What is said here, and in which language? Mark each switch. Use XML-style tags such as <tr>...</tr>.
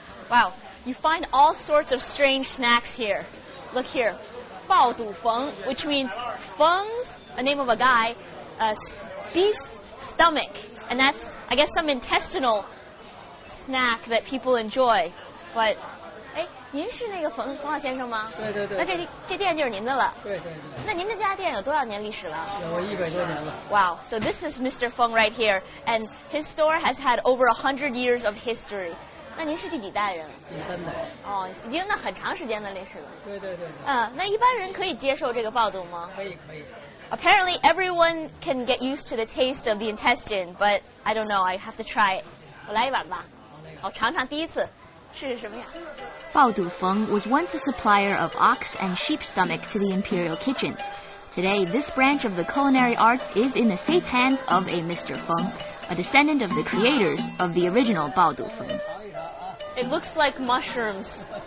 <en>Wow, you find all sorts of strange snacks here. Look here, 爆肚冯, which means Feng's a name of a guy, beef's stomach, and that's, I guess, some intestinal snack that people enjoy.</en> <zh>But, 哎，您是那个冯老先生吗？对对对。那这店就是您的了。对对对。那您这家店有多少年历史了？有100多年了。</zh> <en>Wow, so this is Mr. Feng right here, and his store has had over 100 years of history.</en> <zh>那您是第几代人？第3代。哦，已经那很长时间的历史了。对对对。那一般人可以接受这个爆肚吗？可以可以。</zh> <en>Apparently, everyone can get used to the taste of the intestine, but I don't know. I have to try it.</en> <zh>我来一碗吧。好，尝尝第一次是什么呀？</zh> <en>Baodu Feng was once a supplier of ox and sheep stomach to the imperial kitchens. Today, this branch of the culinary arts is in the safe hands of a Mr. Feng, a descendant of the creators of the original Baodu Feng. It looks like mushrooms.</en>